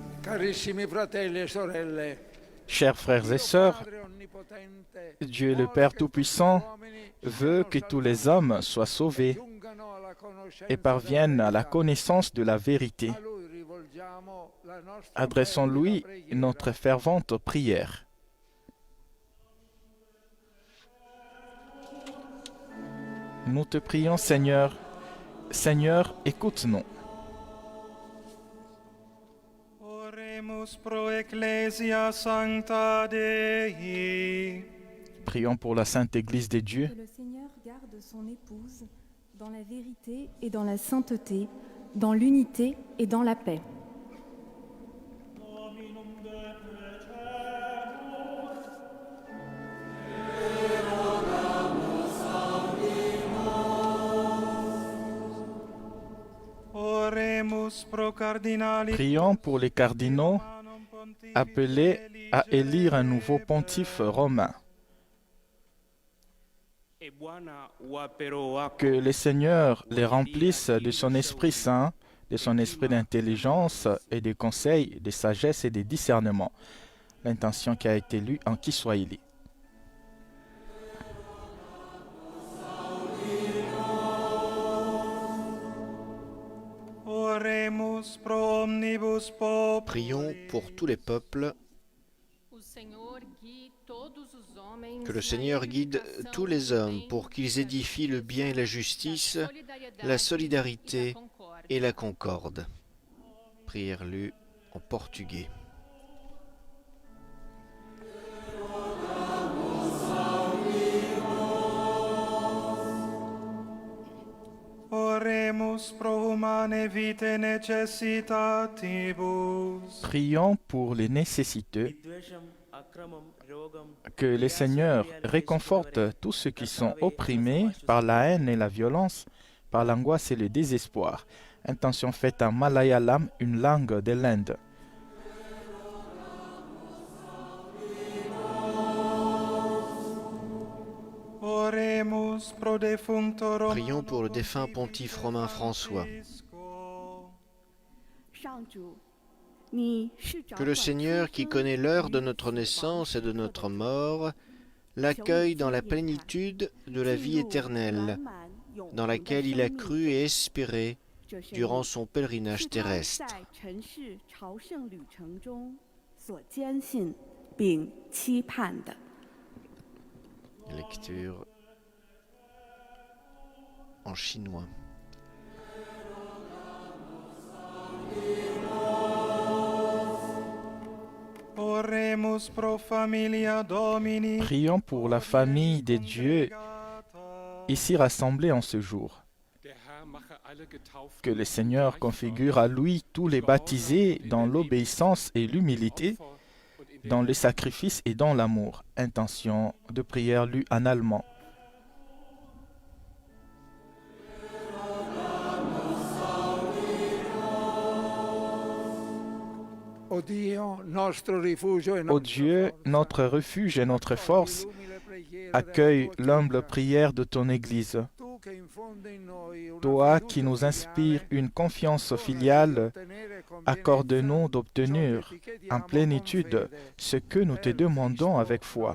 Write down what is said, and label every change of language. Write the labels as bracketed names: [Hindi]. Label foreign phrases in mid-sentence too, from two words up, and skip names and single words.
[Italian] Carissimi fratelli e sorelle, [French] Chers frères et sœurs, Dieu le Père Tout-Puissant veut que tous les hommes soient sauvés et parviennent à la connaissance de la vérité. Adressons-lui notre fervente prière. Nous te prions, Seigneur. Seigneur, écoute-nous. [Latin] Oremus pro ecclesia sancta Dei. [French] Prions pour la Sainte Église des dieux. Que le Seigneur garde son épouse dans la vérité et dans la sainteté, dans l'unité et dans la paix. [Latin] Oremus pro cardinali [French] Prions pour les cardinaux [Latin] Romanum Pontifice [French] appelés à élire un nouveau pontife romain. Que le Seigneur les remplisse de son Esprit Saint, de son esprit d'intelligence et de conseil, de sagesse et de discernement. L'intention qui a été lue en Kiswahili. [Latin] Oremus pro omnibus populi. [French] Prions pour tous les peuples, que le Seigneur guide tous les hommes pour qu'ils édifient le bien et la justice, la solidarité et la concorde. Prière lue en portugais. [Latin] Oremus pro humane vitae necessitatibus. [French] Prions pour les nécessiteux. Que le Seigneur réconforte tous ceux qui sont opprimés par la haine et la violence, par l'angoisse et le désespoir. Intention faite en malayalam, une langue de l'Inde. [Latin] Oremus pro defuncto Romanum [French] Prions pour le défunt pontife romain François. Que le Seigneur, qui connaît l'heure de notre naissance et de notre mort, l'accueille dans la plénitude de la vie éternelle, dans laquelle il a cru et espéré durant son pèlerinage terrestre. Lecture en chinois. [Latin] Oremus pro familia Domini. [French] Prions pour la famille des dieux ici rassemblés en ce jour. Que le Seigneur configure à lui tous les baptisés dans l'obéissance et l'humilité, dans le sacrifice et dans l'amour. Intention de prière lue en allemand. [Italian] O Dio, nostro rifugio e [French] Ô Dieu, notre refuge et notre force, accueille l'humble prière de ton Église. Toi qui nous inspires une confiance filiale, accorde-nous d'obtenir en plénitude ce que nous te demandons avec foi.